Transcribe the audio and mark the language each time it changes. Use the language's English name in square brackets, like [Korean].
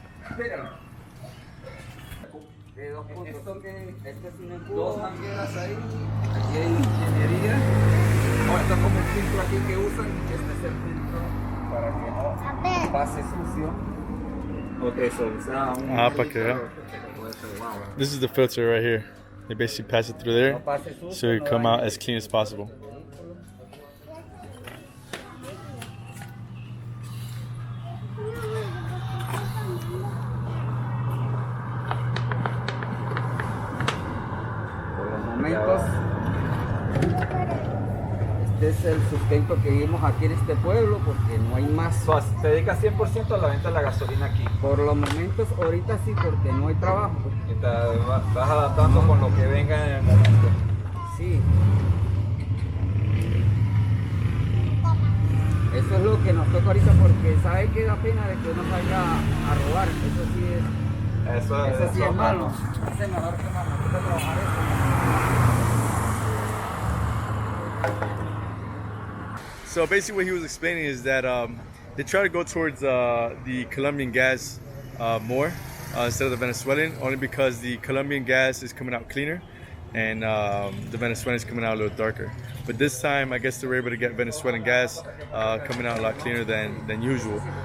[Spanish] Espéralo. De dos puntos. Esto que Este es un embudo. 2 mangueras ahí. Aquí hay ingeniería. Oh, esto es como el filtro aquí que usan. Este es el filtro para que no pase sucio. Ok, so usa un. Para que vea. [English] This is the filter right here. They basically pass it through there, so it come out as clean as possible. [Spanish] Por los momentos, este es el sustento que vivimos aquí en este pueblo porque no hay más. So, te dedicas 100% a la venta de la gasolina aquí. Por los momentos, ahorita sí, porque no hay trabajo. Y te vas adaptando con lo que venga en el momento. Sí. Eso es lo que nos toca ahorita porque sabe que da pena de que uno salga a robar. Eso sí es. Eso sí es malo. Es mejor que nos toca trabajar eso. [English] So basically, what he was explaining is that they try to go towards the Colombian gas more instead of the Venezuelan, only because the Colombian gas is coming out cleaner and the Venezuelan is coming out a little darker. But this time, I guess they were able to get Venezuelan gas coming out a lot cleaner than usual.